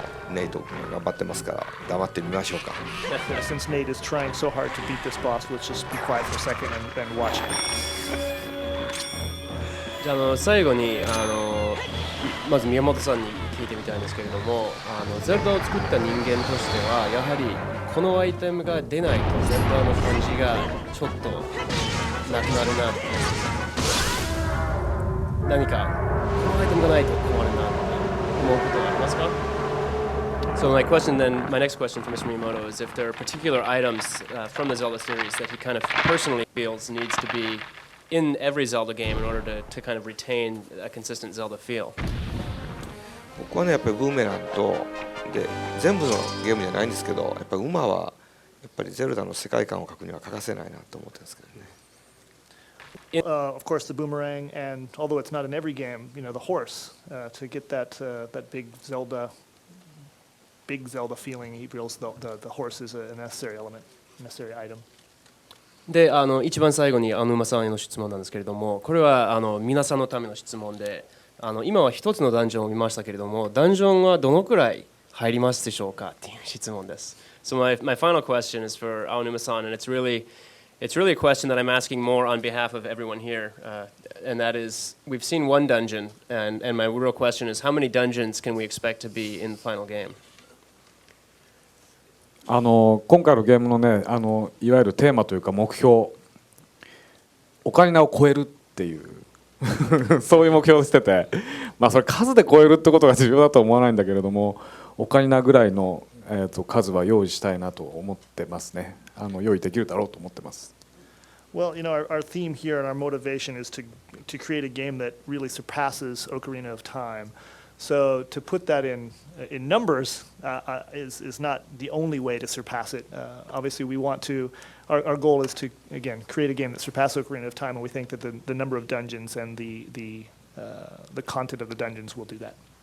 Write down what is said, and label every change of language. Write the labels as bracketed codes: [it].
[ja] ネイト君頑張ってますから黙ってみましょうか。 [en] Since Nate is trying so hard to beat this boss, let's just be quiet for a second and watch it. [ja] じゃあ最後にまず宮本さんに聞聞いてみたいんですけれども、ゼルダを作った人間としてはやはりこのアイテムが出ないとゼルダの感じがちょっとなくなるなって何かこのアイテムがないと困るなって思うことはありますか？ [en] So my next question for Mr. Miyamoto is if there are particular items from the Zelda series that he kind of personally feels needs to be in every Zelda game in order to kind of retain a consistent Zelda feel. [ja] 僕はねやっぱりブーメランとで全部のゲームじゃないんですけどやっぱり馬はやっぱりゼルダの世界観を描くには欠かせないなと思ってるんですけどね。 [en] Of course, the boomerang, and although it's not in every game, the horse to get that big Zelda feeling. He feels the horse is a necessary element, necessary item. [ja] で一番最後に沼さんへの質問なんですけれども、これは皆さんのための質問で、今は一つのダンジョンを見ましたけれども、ダンジョンはどのくらい入りますでしょうかっていう質問です。 [en] So my final question is for Aonuma-san, and it's really a question that I'm asking more on behalf of everyone here, and that is, we've seen one dungeon, and my real question is, how many dungeons can we expect to be in the final game? [ja] 今回のゲームのねいわゆるテーマというか目標、オカリナを超えるっていうそういう目標をしてて、それ数で超えるってことが重要だとは思わないんだけれども、オカリナぐらいの、数は用意したいなと思ってますね。用意できるだろうと思ってます。 [en] Well, our theme here and our motivation is to create a game that really surpasses Ocarina of Time. So to put that in numbers is not the only way to surpass it. Obviously, we want to. Our goal is to again create a game that surpasses Ocarina of Time, and we think that the number of dungeons and the content of the dungeons will do that.